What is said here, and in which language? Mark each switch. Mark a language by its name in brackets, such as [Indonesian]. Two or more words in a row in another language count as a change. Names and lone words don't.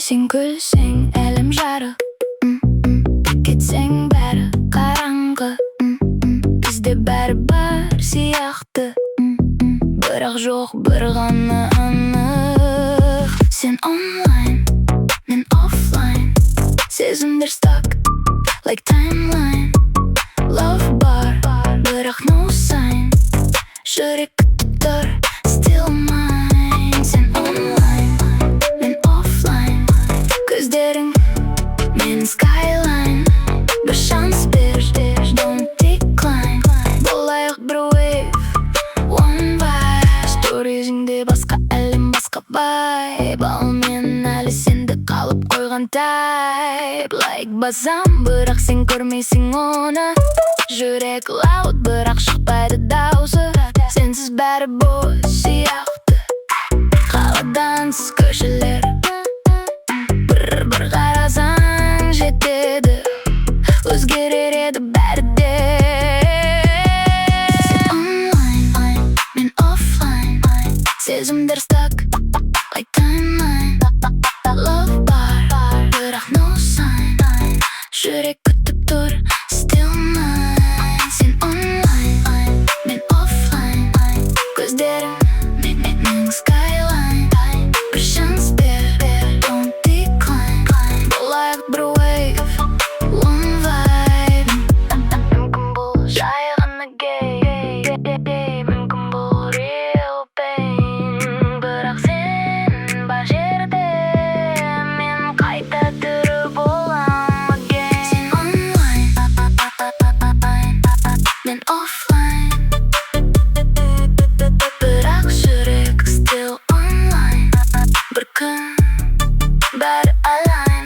[Kazakh] Сен күлсең әлем жарық, кетсең бәрі қараңғы. Бізде бәрі бар сияқты, бірақ жоқ бір ғана анық. Сен онлайн, мен офлайн. [English] Сезімдер stuck, like timeline. Love [Kazakh] bar, бірақ [English] no sign. [Kazakh] Жүрек күтіп тұр, [English] still mine. [Kazakh] Сен онлайн, мен офлайн. Көздерің мен skyline. Бір шанс бер, [English] don't decline. [Kazakh] Болайық бір [English] wave, one vibe. [Kazakh] Сторизіңде басқа әлем, басқа vibe. Ал мен әлі сенде қалып қойған type. Like басам, бірақ сен көрмейсің оны. Жүрек loud, бірақ шықпайды даусы. Сенсіз бәрі бос сияқты, қаладансыз көшелер. Бір қарасаң жетеді, өзгерер еді бәрі де. Сен онлайн, мен офлайн. [English] Сезімдер stuck, like timeline. Love [Kazakh] bar, бірақ [English] no sign. [Kazakh] Жүрек күтіп тұр, [English] still mine. [Kazakh] Сен онлайн, мен офлайн. Көздерің мен skyline. Бір шанс бер, [English] don't decline. [Kazakh] Болайық бір [English] wave, one vibe. [Kazakh] Мүмкін бұл жай ғана gay, мүмкін бұл [English] real pain. [Kazakh] Бірақ сен бар жерде, мен қайта тірі болам again. Сен онлайн, мен офлайн. Бірақ жүрек [English] still online. [Kazakh] Бір күн бәрі align.